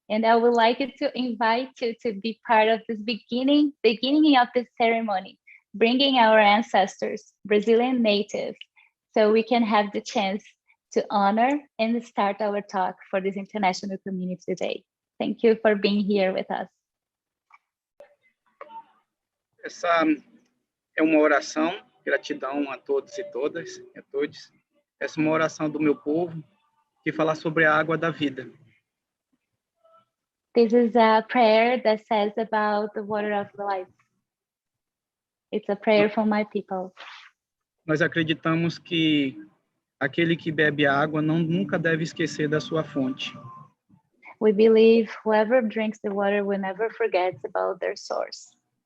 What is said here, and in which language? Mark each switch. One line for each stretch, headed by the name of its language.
English: And I would like to invite you to be part of this beginning of this ceremony, bringing our ancestors, Brazilian natives, so we can have the chance to honor and start our talk for this international community today. Thank you for being here with us.
Portuguese: Essa é uma oração, gratidão a todos e todas, a todos. Essa é uma oração do meu povo, que fala sobre a água da vida.
English: This is a prayer that says about the water of life. It's a prayer for my people.
Portuguese: Nós acreditamos que aquele que bebe a água nunca deve esquecer da sua fonte.
English: We believe whoever drinks the water will never forget about their source.